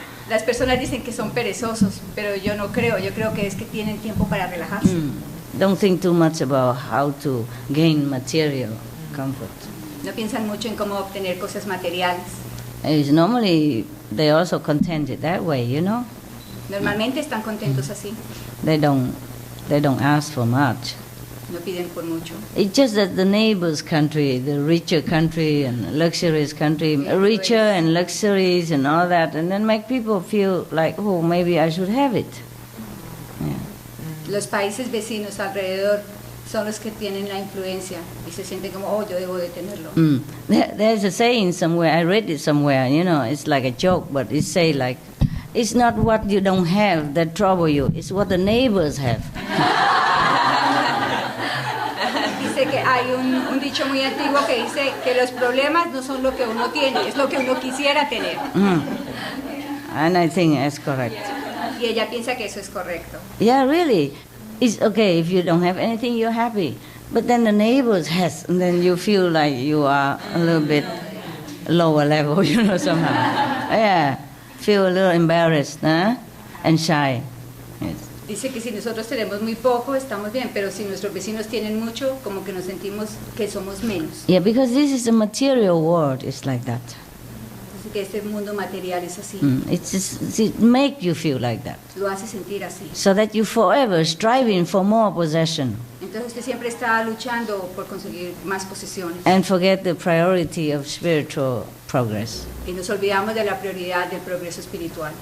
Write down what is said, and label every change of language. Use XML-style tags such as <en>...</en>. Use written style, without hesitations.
<es>Las personas dicen que son perezosos, pero yo no creo. Yo creo que es que tienen tiempo para relajarse.</es> <en>Don't think too much about how to gain material comfort.</en> <es>No piensan mucho en cómo obtener cosas materiales.</es> <en>It's normally they're also contented that way, you know.</en> <es>Normalmente están contentos así.</es> <en>They don't ask for much.</en> <es>No piden por mucho.</es> <en>It's just that the neighbor's country, the richer country and luxurious country, richer and luxuries and all that, and then make people feel like, oh, maybe I should have it. Yeah.</en> <es>Los países vecinos alrededor son los que tienen la influencia y se sienten como, oh, yo debo de tenerlo.</es> <en>There's a saying somewhere, I read it somewhere, you know, it's like a joke, but it say like, it's not what you don't have that trouble you, it's what the neighbors have.</en> <es>Dice que hay un dicho muy antiguo que dice que los problemas no son lo que uno tiene, es lo que uno quisiera tener.</es> <en>And I think that's correct.</en> <es>Y ella piensa que eso es correcto.</es> <en>Yeah, really. It's okay if you don't have anything, you're happy. But then the neighbors has, and then you feel like you are a little bit lower level, you know, somehow. Yeah, feel a little embarrassed, huh? And shy. Yes.</en> <es>Dice que si nosotros tenemos muy poco, estamos bien, pero si nuestros vecinos tienen mucho, como que nos sentimos que somos menos.</es> <en>Yeah, because this is a material world, it's like that.</en> <es>Dice que este mundo material es así.</es> <en>It make you feel like that.</en> <es>Lo hace sentir así.</es> <en>So that you forever striving for more possession.</en> <es>Entonces usted siempre está luchando por conseguir más posesiones.</es> <en>And forget the priority of spiritual progress.</en> <es>Y nos olvidamos de la prioridad del progreso espiritual.</es>